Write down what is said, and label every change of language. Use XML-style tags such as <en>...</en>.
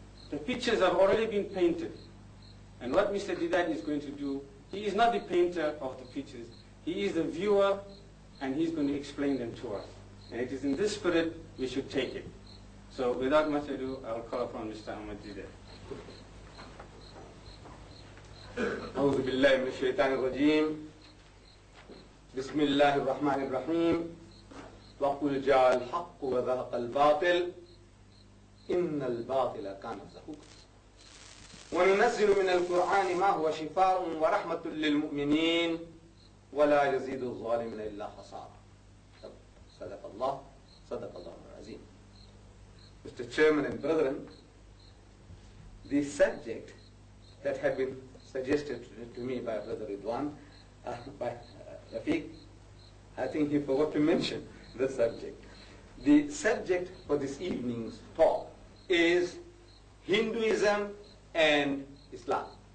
<en>The pictures have already been painted. And what Mr. Deedat is going to do, he is not the painter of the pictures. He is the viewer, and he's going to explain them to us. And it is in this spirit we should take it. So without much ado, I will call upon Mr. Ahmed Deedat.</en> <ar>أعوذ بالله من الشيطان الرجيم بسم الله الرحمن الرحيم وقل جاء الحق وزهق الباطل إن الباطل كان زهوقا وننزل من القرآن ما هو شفاء ورحمة للمؤمنين ولا يزيد الظالمين إلا خسارا صدق الله العظيم.</ar> <en>Mr. Chairman and brethren, the subject that had been suggested to me by Brother Ridwan, by Rafiq, I think he forgot to mention the subject. The subject for this evening's talk is Hinduism and Islam.</en>